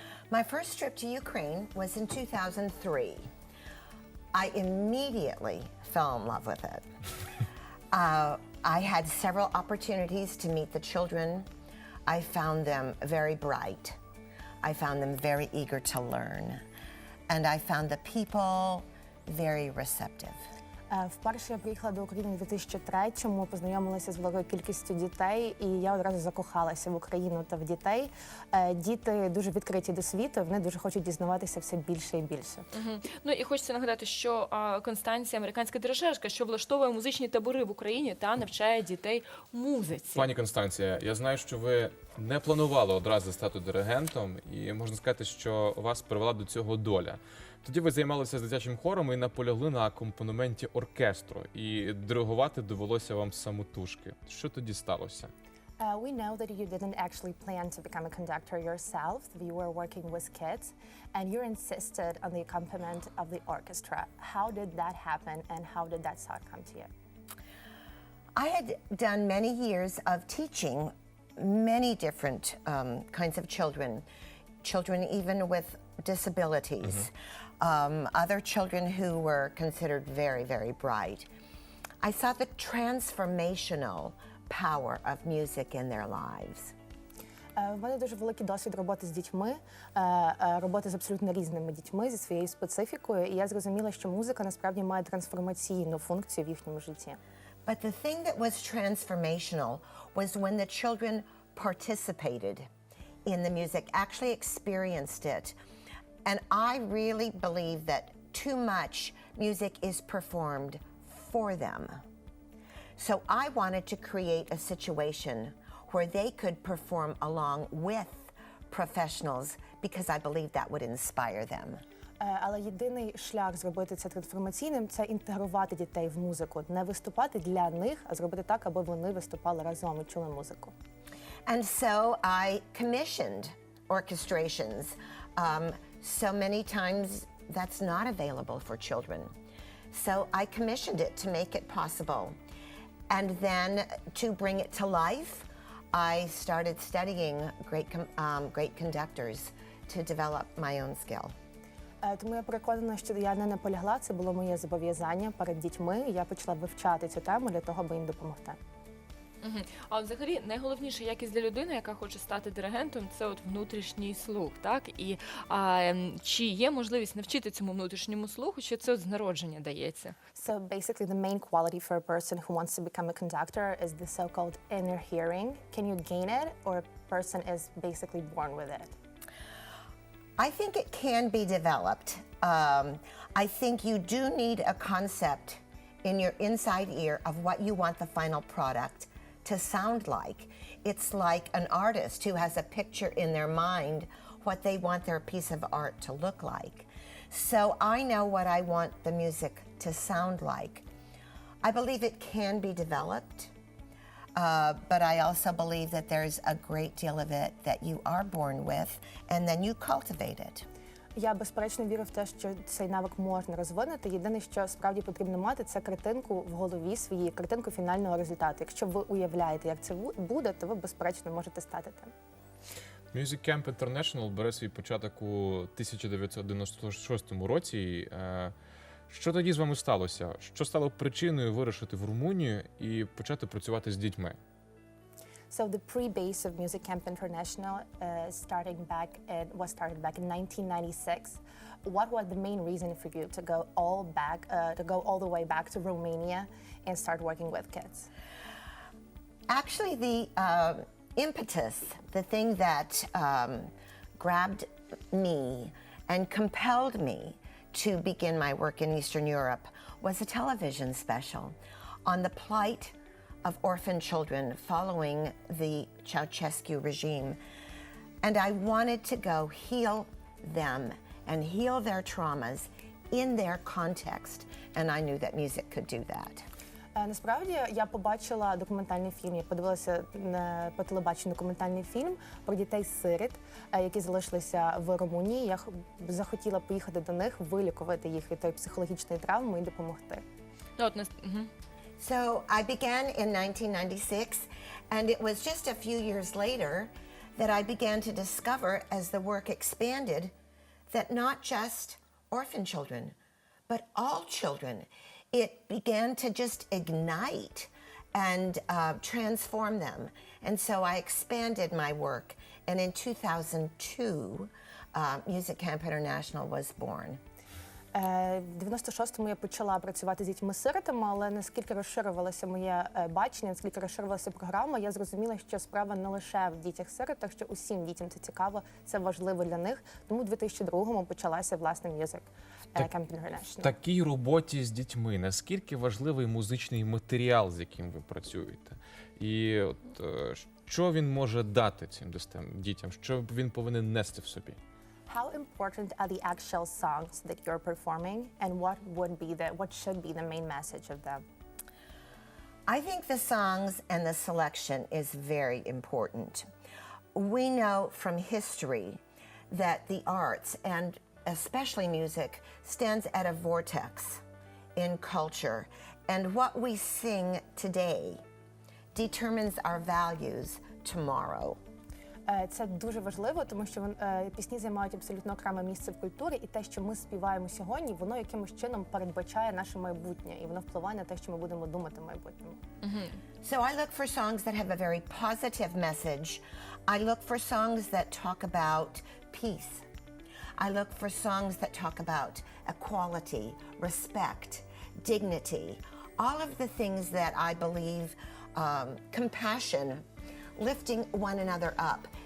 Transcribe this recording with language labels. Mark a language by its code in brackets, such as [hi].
[en] My first trip to Ukraine was in 2003. I immediately fell in love with it. I had several opportunities to meet the children. I found them very bright. I found them very eager to learn. And I found the people very receptive. [uk] Вперше я приїхала до України у 2003-му, познайомилася з великою кількістю дітей, і я одразу закохалася в Україну та в дітей. Діти дуже відкриті до світу, вони дуже хочуть дізнаватися все більше і більше. Ну і хочеться нагадати, що Констанція, американська дирижерка, що влаштовує музичні табори в Україні та навчає дітей музиці. Пані Констанція, я знаю, що ви не планували одразу стати диригентом, і можна сказати, що вас привела до цього доля. Тоді ви займалися дитячим хором і наполягли на акомпанементі оркестру, і диригувати довелося вам самотужки. Що тоді сталося? [en] We know that you didn't actually plan to become a conductor yourself. You were working with kids, and you insisted on the accompaniment of the orchestra. How did that happen, and how did that thought come to you? I had done many years of teaching many different kinds of children even with disabilities, other children who were considered very, very bright. I saw the transformational power of music in their lives. [uk] В мене дуже великий досвід роботи з дітьми, роботи з абсолютно різними дітьми, зі своєю специфікою, і я зрозуміла, що музика насправді має трансформаційну функцію в їхньому житті. [en] But the thing that was transformational was when the children participated in the music, actually experienced it. And I really believe that too much music is performed for them. So I wanted to create a situation where they could perform along with professionals because I believe that would inspire them. [uk] Але єдиний шлях зробити це трансформаційним – це інтегрувати дітей в музику, не виступати для них, а зробити так, аби вони виступали разом і чули музику. [en] And so I commissioned orchestrations. So many times that's not available for children. So I commissioned it to make it possible. And then to bring it to life, I started studying great conductors to develop my own skill. [uk] Тому я переконана, що я не наполягла, це було моє зобов'язання перед дітьми, і я почала вивчати цю тему для того, аби їм допомогти. А от взагалі найголовніша якість для людини, яка хоче стати диригентом, це от внутрішній слух, так? І чи є можливість навчити цьому внутрішньому слуху, чи це от з народження дається? [en] So basically the main quality for a person who wants to become a conductor is the so-called inner hearing. Can you gain it, or a person is basically born with it? I think it can be developed. I think you do need a concept in your inside ear of what you want the final product to sound like. It's like an artist who has a picture in their mind what they want their piece of art to look like. So I know what I want the music to sound like. I believe it can be developed, but I also believe that there's a great deal of it that you are born with, and then you cultivate it. [uk] Я безперечно вірю в те, що цей навик можна розвинути. Єдине, що справді потрібно мати, це картинку в голові своїй, картинку фінального результату. Якщо ви уявляєте, як це буде, то ви безперечно можете стати тим. Music Camp International бере свій початок у 1996 році. Що тоді з вами сталося? Що стало причиною вирушити в Румунію і почати працювати з дітьми? [en] So the pre-base of Music Camp International was started back in 1996. What was the main reason for you to go all the way back to Romania and start working with kids? Actually, the impetus, the thing that grabbed me and compelled me to begin my work in Eastern Europe was a television special on the plight of orphan children following the Ceausescu regime. And I wanted to go heal them and heal their traumas in their context. And I knew that music could do that. [uk] Насправді я побачила документальний фільм. Я подивилася по телебаченню документальний фільм про дітей-сиріт, які залишилися в Румунії. Я захотіла поїхати до них, вилікувати їх від тої психологічної травми і допомогти. [en] So I began in 1996, and it was just a few years later that I began to discover, as the work expanded, that not just orphan children, but all children, it began to just ignite and transform them. And so I expanded my work, and in 2002, Music Camp International was born. [uk] В 96-му я почала працювати з дітьми-сиротами, але наскільки розширювалося моє бачення, наскільки розширювалася програма, я зрозуміла, що справа не лише в дітях-сиротах, що усім дітям це цікаво, це важливо для них. Тому в 2002-му почалася, власне, Music Camp International. В такій роботі з дітьми наскільки важливий музичний матеріал, з яким ви працюєте? І от, що він може дати цим дітям? Що він повинен нести в собі? [en] How important are the actual songs that you're performing, and what should be the main message of them? I think the songs and the selection is very important. We know from history that the arts, and especially music, stands at a vortex in culture, and what we sing today determines our values tomorrow. [uk] Це дуже важливо, тому що пісні займають абсолютно окреме місце в культурі, і те, що ми співаємо сьогодні, воно якимось чином передбачає наше майбутнє, і воно впливає на те, що ми будемо думати в майбутньому. [en] So I look for songs that have a very positive message. I look for songs that talk about peace. I look for songs that talk about equality, respect, dignity, all of the things that I believe, compassion, lifting one another up.